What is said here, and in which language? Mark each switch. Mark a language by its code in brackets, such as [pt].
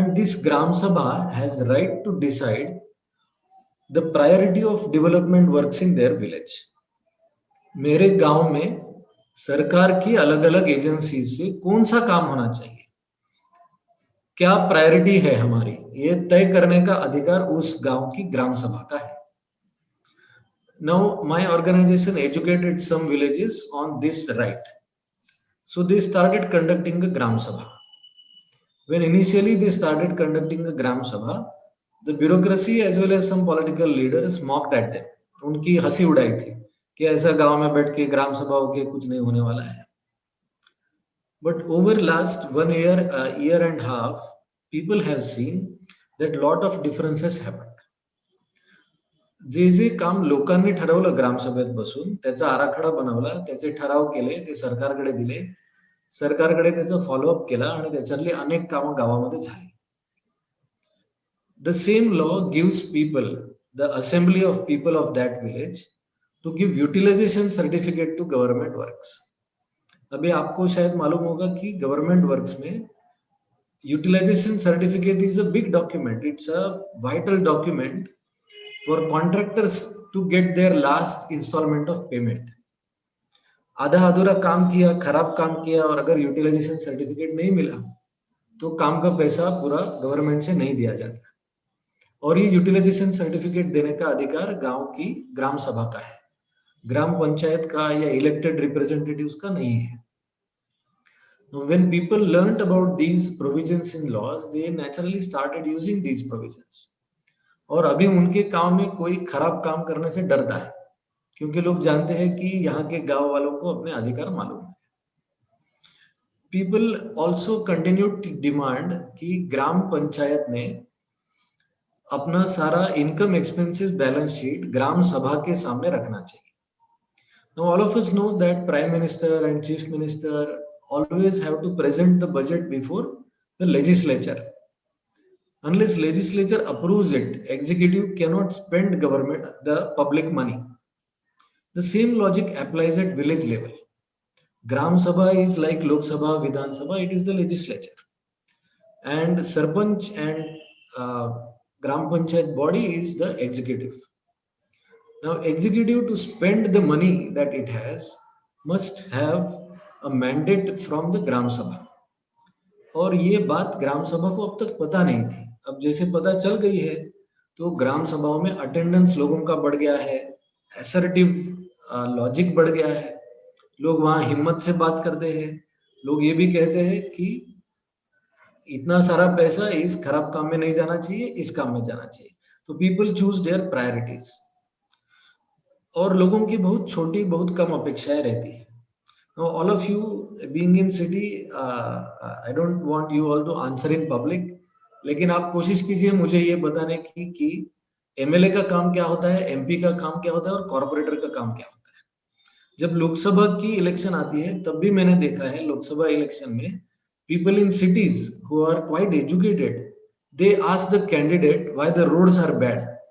[en] And this gram sabha has right to decide the priority of development works in their village. [hi] मेरे गांव में सरकार की अलग अलग एजेंसी से कौन सा काम होना चाहिए, क्या प्रायोरिटी है हमारी, ये तय करने का अधिकार उस गांव की ग्राम सभा का है। [en] Now my organization educated some villages on this right, so they started conducting a gram sabha। When initially they started conducting a gram sabha, the bureaucracy as well as some political leaders mocked at them। [hi] उनकी हंसी उड़ाई थी कि ऐसा गांव में बैठ के ग्राम सभा होके कुछ नहीं होने वाला है। [en] But over last 1 year, a year and a half, people have seen that lot of differences happened। [mr] जे जे काम लोकांनी ठरवलं ग्रामसभेत बसून, त्याचा आराखडा बनवला, त्याचे ठराव केले, ते सरकारकडे दिले, सरकारकडे त्याचा फॉलोअप केला आणि त्याच्यातली अनेक कामं गावामध्ये झाली। [en] The same law gives people the assembly of people of that village to give utilization certificate to government works. [hi] अभी आपको शायद मालूम होगा कि [en] Government works में utilization certificate is a big document, it's a vital document for contractors to get their last installment of payment। [hi] आधा अधूरा काम किया, खराब काम किया और अगर यूटिलाइजेशन सर्टिफिकेट नहीं मिला तो काम का पैसा पूरा गवर्नमेंट से नहीं दिया जाता। और ये यूटिलाइजेशन सर्टिफिकेट देने का अधिकार गांव की ग्राम सभा का है, ग्राम पंचायत का या इलेक्टेड रिप्रेजेंटेटिव्स का नहीं है। [en] When people learned about these provisions in laws, they naturally started using these provisions। [hi] और अभी उनके काम में कोई खराब काम करने से डरता है क्योंकि लोग जानते हैं कि यहाँ के गांव वालों को अपने अधिकार मालूम है। [en] people also continue to demand [hi] कि ग्राम पंचायत ने अपना सारा इनकम एक्सपेंसेस बैलेंस शीट ग्राम सभा के सामने रखना चाहिए। [en] Now all of us know that Prime Minister and Chief Minister always have to present the budget before the legislature. Unless legislature approves it, executive cannot spend government the public money. The same logic applies at village level. Gram Sabha is like Lok Sabha, Vidhan Sabha, it is the legislature. And Sarpanch and Gram Panchayat body is the executive. Now, executive to spend the money that it has must have a mandate from the Gram Sabha. [hi] और ये बात ग्राम सभा को अब तक पता नहीं थी। अब जैसे पता चल गई है तो ग्राम सभाओं में अटेंडेंस लोगों का बढ़ गया है, असर्टिव लॉजिक बढ़ गया है, लोग वहां हिम्मत से बात करते हैं। लोग ये भी कहते हैं कि इतना सारा पैसा इस खराब काम में नहीं जाना चाहिए, इस काम में जाना चाहिए। तो [en] People choose their priorities. [hi] और लोगों की बहुत छोटी, बहुत कम अपेक्षाएं रहती है। [en] Now, all of you being in city, I don't want you all to answer in public, [hi] लेकिन आप कोशिश कीजिए मुझे ये बताने की कि एमएलए का काम क्या होता है, एमपी का काम क्या होता है और कॉर्पोरेटर का काम क्या होता है। जब लोकसभा की इलेक्शन आती है तब भी मैंने देखा है लोकसभा इलेक्शन में [en] people in cities who are quite educated, they ask the candidate why the roads are bad.